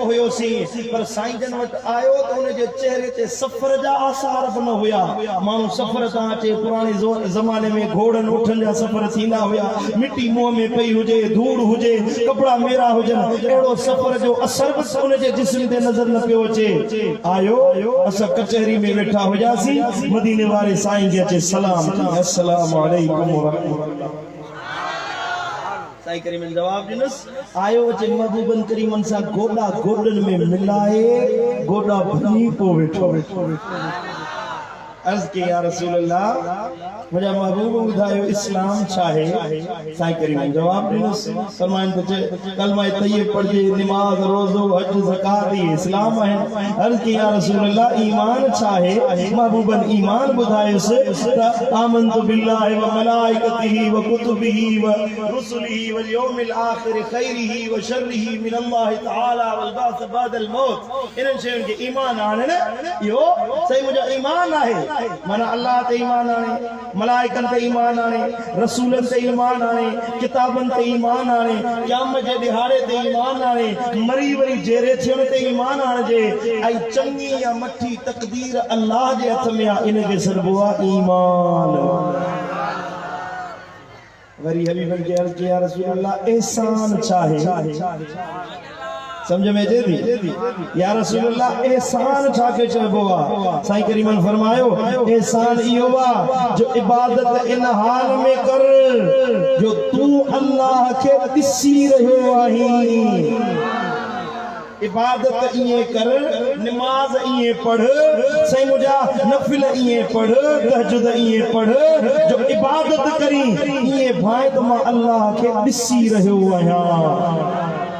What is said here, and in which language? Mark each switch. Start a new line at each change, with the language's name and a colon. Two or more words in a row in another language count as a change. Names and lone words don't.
Sindhi: हुयोसीं पर साईं जन वटि आयो त उनजे चेहरे ते सफ़र जा आसार बि न हुया माण्हू सफ़र तां अचे पुराणे ज़माने में घोड़नि ऊठनि जा सफ़र थींदा हुया मिटी मुंहं में पई हुजे धूड़ हुजे कपिड़ा मेरा हुजनि अहिड़ो सफ़र जो असर बि उनजे जिस्म ते नज़र न पियो अचे आयो असां कचहरी में वेठा हुयासीं मदीने वारे साईं खे अचे सलाम
Arabic: السلام عليكم ورحمة الله
Sindhi: साईं करीमन जवाब ॾिनस आयो अचे महबूबन करीमन सां गोॾा गोॾनि में मिलाए गोॾा भनी पो वेठो अर्ज़ की
Arabic: يا رسول الله
Sindhi: मुझे महबूब बुधायो इस्लाम चाहे साईं करीम जवाब ॾिनस फरमाइन तो कलमा तय्यब पढ़जे नमाज रोज़ो हज ज़कात इस्लाम है अर्ज़ की
Arabic: يا رسول الله
Sindhi: ईमान चाहे महबूबन ईमान बुधायोस त
Arabic: آمنت بالله و ملائكته وكتبه ورسله واليوم الآخر خيره وشره من الله تعالى والبعث بعد الموت
Sindhi: इनन शयुनि के ईमान आणण इहो सही मुंहिंजो ईमान आहे माना अल्लाह ते ईमान आणे मलाइकन ते ईमान आणे रसूलन ते ईमान आणे किताबन ते ईमान आणे क़यामत जे दिहाड़े ते ईमान आणे मरी वरी जेरे थियण ते ईमान आणजे ऐं चङी या मठी तकदीर अल्लाह जे हथ में आहे इन खे सॾिबो आहे ईमान वरी हबीबन खे अर्ज़ किया
Arabic: رسول الله
Sindhi: एहसान चाहे समझ में अचे थी
Arabic: يا رسول الله
Sindhi: एहसान छाके चइबो आहे साईं करीमन फरमायो एहसान इहो आहे जो इबादत इन हाल में कर जो तू अल्लाह खे ॾिसी रहियो आहीं इबादत इए कर, नमाज इए पढ़, सही मुझा नफिल इए पढ़, तहज्जुद इए पढ़, जो इबादत करी इए भाई तो मां अल्लाह के ॾिसी रहियो आहियां।